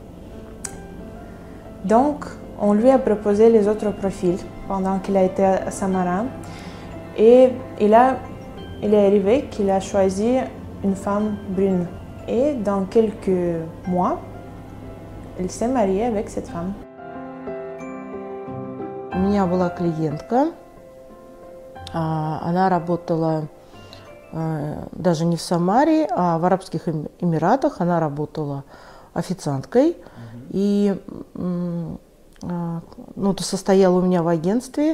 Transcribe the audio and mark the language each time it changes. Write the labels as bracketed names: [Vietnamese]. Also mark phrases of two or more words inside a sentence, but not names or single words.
[French] Donc, on lui a proposé les autres profils pendant qu'il a été à Samara. Et il est arrivé qu'il a choisi une femme brune. Et dans quelques mois, il s'est marié avec cette femme. [Russian] У меня была клиентка, она работала даже не в Самаре, а в Арабских Эмиратах. Она работала официанткой и состояла у меня в агентстве.